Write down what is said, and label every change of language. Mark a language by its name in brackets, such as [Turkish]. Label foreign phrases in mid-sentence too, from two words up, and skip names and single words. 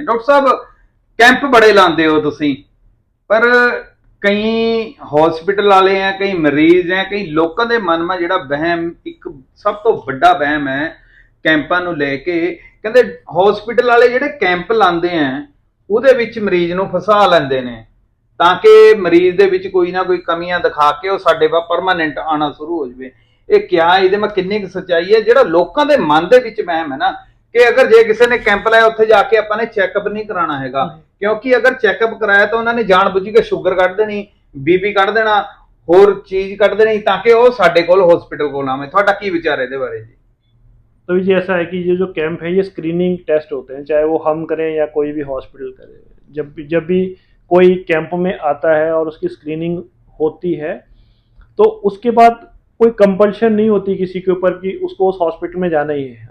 [Punjabi] ਡਾਕਟਰ ਸਾਹਿਬ, ਕੈਂਪ ਬੜੇ ਲਾਉਂਦੇ ਹੋ ਤੁਸੀਂ, ਪਰ ਕਈ ਹਸਪੀਟਲ ਵਾਲੇ ਆ, ਕਈ ਮਰੀਜ਼ ਆ, ਕਈ ਲੋਕਾਂ ਦੇ ਮਨ ਮਾ ਜਿਹੜਾ ਵਹਿਮ, ਇੱਕ ਸਭ ਤੋਂ ਵੱਡਾ ਵਹਿਮ ਹੈ ਕੈਂਪਾਂ ਨੂੰ ਲੈ ਕੇ, ਕਹਿੰਦੇ ਹਸਪੀਟਲ ਵਾਲੇ ਜਿਹੜੇ ਕੈਂਪ ਲਾਉਂਦੇ ਆ ਉਹਦੇ ਵਿੱਚ ਮਰੀਜ਼ ਨੂੰ ਫਸਾ ਲੈਂਦੇ ਨੇ ਤਾਂ ਕਿ ਮਰੀਜ਼ ਦੇ ਵਿੱਚ ਕੋਈ ਨਾ ਕੋਈ ਕਮੀਆਂ ਦਿਖਾ ਕੇ ਉਹ ਸਾਡੇ ਵਾ ਪਰਮਾਨੈਂਟ ਆਣਾ ਸ਼ੁਰੂ ਹੋ ਜਾਵੇ। ਇਹ ਕਿਆ ਇਹਦੇ ਮੈਂ ਕਿੰਨੀ ਕੁ ਸੱਚਾਈ ਹੈ? ਜਿਹੜਾ ਲੋਕਾਂ ਦੇ ਮਨ ਦੇ ਵਿੱਚ ਵਹਿਮ ਹੈ ਨਾ ਕਿ ਅਗਰ ਜੇ ਕਿਸੇ ਨੇ ਕੈਂਪ ਲਾਇਆ ਉੱਥੇ ਜਾ ਕੇ ਆਪਾਂ ਨੇ ਚੈੱਕਅਪ ਨਹੀਂ ਕਰਾਉਣਾ ਹੈਗਾ, ਕਿਉਂਕਿ ਅਗਰ ਚੈੱਕਅਪ ਕਰਾਇਆ ਤਾਂ ਉਹਨਾਂ ਨੇ ਜਾਣ ਬੁੱਝ ਕੇ ਸ਼ੂਗਰ ਕੱਢ ਦੇਣੀ, ਬੀਪੀ ਕੱਢ ਦੇਣਾ, ਹੋਰ ਚੀਜ਼ ਕੱਢ ਦੇਣੀ ਤਾਕਿ ਉਹ ਸਾਡੇ ਕੋਲ ਹਸਪਤਾਲ ਕੋਲ ਆਵੇ। ਤੁਹਾਡਾ ਕੀ ਵਿਚਾਰ ਹੈ ਇਹਦੇ ਬਾਰੇ जी? [Hindi] तो जी ऐसा है कि ये जो कैंप है ये स्क्रीनिंग टेस्ट होते हैं, चाहे वो हम करें या कोई भी हॉस्पिटल करे। जब भी कोई कैंप में आता है और उसकी स्क्रीनिंग होती है तो उसके बाद कोई कंपल्शन नहीं होती किसी के ऊपर कि उसको उस हॉस्पिटल में जाना ही है।